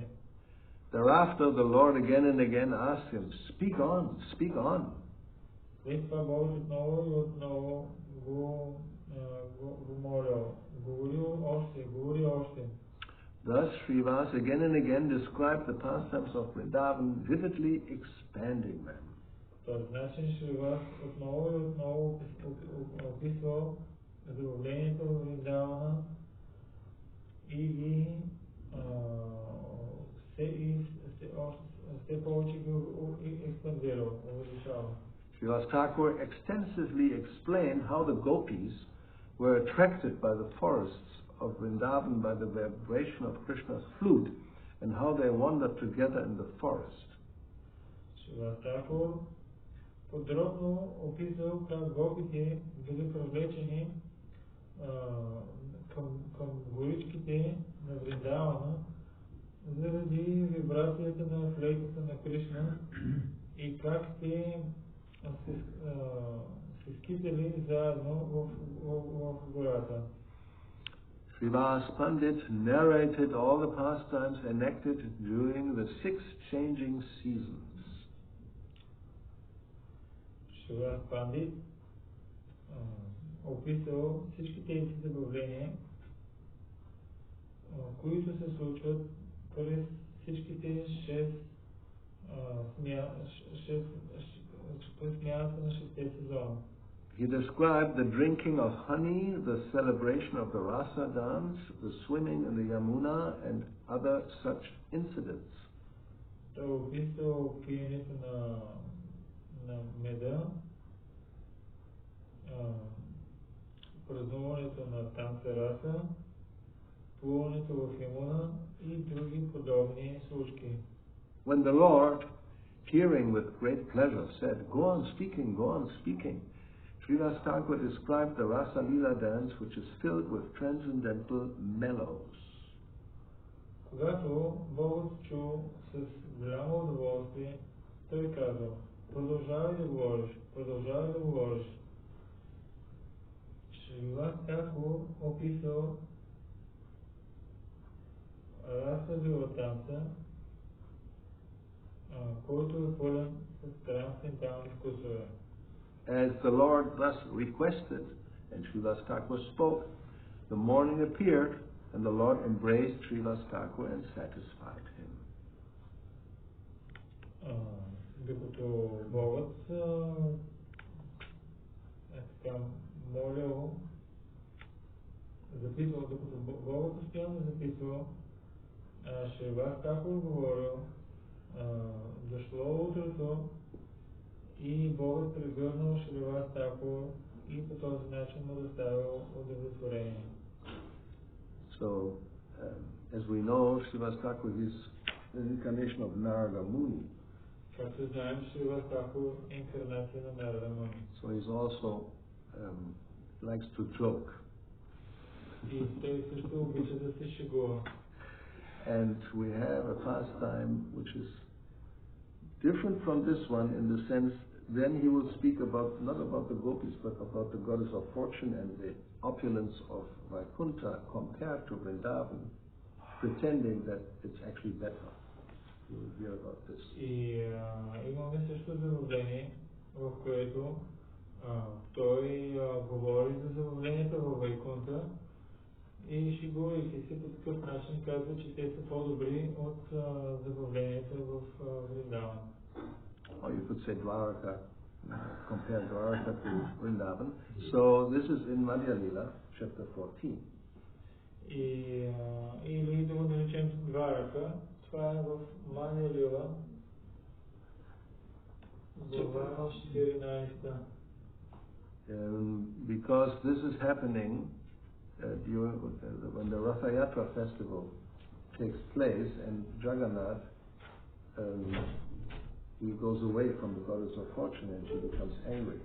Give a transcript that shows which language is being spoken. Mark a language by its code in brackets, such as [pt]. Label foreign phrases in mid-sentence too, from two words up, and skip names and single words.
[en] Thereafter, the Lord again and again asked him, "Speak on, speak on." [bg] След това Бог отново и отново го молял. Говори още. [en] Thus, Srivasa again and again described the pastimes of Vrindavan, vividly expanding them. [bg] Този начин Шриваса отново и отново описвал забавлението в Вриндавана и ги все повече го експандирал, увеличавал. [en] Srivasa Thakura extensively explained how the gopis were attracted by the forests of Vrindavan by the vibration of Krishna's flute, and how they wandered together in the forest. [bg] Srivasa Thakura подробно описал как гопите били привлечени към горичките на Вриндавана заради вибрацията на флейтата на Кришна и как те се скитали заедно в гората. [en] Srivasa Pandit narrated all the pastimes enacted during the 6 changing seasons. [bg] Srivasa Pandit описал всички тези забавления, които се случват през всичките 6 смяната на 6 сезона. [en] He described the drinking of honey, the celebration of the rasa dance, the swimming in the Yamuna, and other such incidents. [bg] Той описал пиенето на меда, празнуването на танца раса, плуването в Ямуна и други подобни случки. [en] When the Lord, hearing with great pleasure, said, "Go on speaking, go on speaking," Srivasa Thakura described the Rasa Lila dance, which is filled with transcendental mellows. [bg] Когато Бог чу с голямо удоволствие, той казал, продължавай да говориш, продължавай да говориш. Srivasa Thakura описал Раса Лила танца, който е пълен с трансцендентални вкусове. [en] As the Lord thus requested, and Srivasa Thakura spoke, the morning appeared, and the Lord embraced Srivasa Thakura and satisfied him. [bg] Докато Богът молил, записвал, докато Богът постоянно записвал, Srivasa Thakura говорил, дошло утрото И Бог прегърнал Шриваса Thakura и по този начин му доставил удовлетворение. [en] So, as we know, Srivasa Thakura is an incarnation of Narada Muni. [bg] Както знаем, Srivasa Thakura е инкарнация на Нарада Муни. [en] So he's also likes to joke. [bg] И той също обича да се шегува. [en] And we have a pastime which is different from this one in the sense, then he will speak about, not about the gopis, but about the goddess of fortune and the opulence of Vaikuntha compared to Vrindavan, pretending that it's actually better. You will hear about this. [bg] И имаме също забавление, в което той говори за забавлението във Вайкунта и шегувайки се по такъв начин казва, че те са по-добри от забавлението в Вриндаван. [en] Or you could say Dwaraka, compare Dwaraka to Vrindavan. So this is in Madhya Lila, chapter 14. [bg] Или да го наречем Дварака, това е в Мадхя Лила, глава 14. [en] Because this is happening when the Ratha Yatra festival takes place and Jagannath he goes away from the goddess of fortune and she becomes angry.